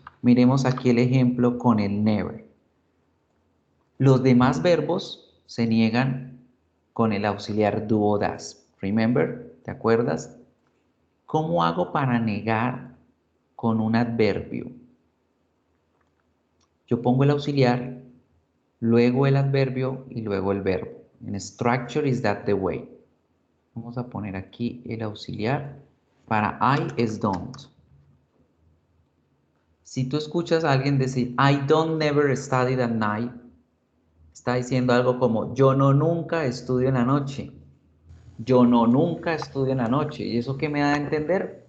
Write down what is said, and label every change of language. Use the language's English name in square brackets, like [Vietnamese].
[Spanish] Miremos aquí el ejemplo con el never. Los demás verbos se niegan con el auxiliar do o das. [English] Remember, [Spanish] ¿te acuerdas? ¿Cómo hago para negar con un adverbio? Yo pongo el auxiliar, luego el adverbio y luego el verbo. [English] En structure is that the way. [Spanish] Vamos a poner aquí el auxiliar. Para I es don't. Si tú escuchas a alguien decir [English] I don't never study at night, [Spanish] está diciendo algo como yo no nunca estudio en la noche. Yo no nunca estudio en la noche. ¿Y eso qué me da a entender?